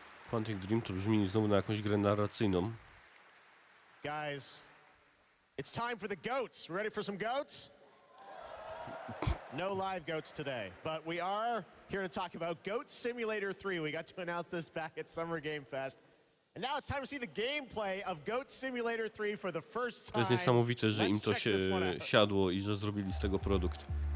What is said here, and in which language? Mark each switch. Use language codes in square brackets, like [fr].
[pl] Quantic Dream to brzmi znowu na jakąś grę narracyjną. [en] Guys, it's time for the goats. Ready for some goats? No live goats today, but we are here to talk about Goat Simulator 3. We got to announce this back at Summer Game Fest. And now it's time to see the gameplay of Goat Simulator 3 for the first time. [pl] To jest niesamowite, że im to się siadło i że zrobili z tego produkt.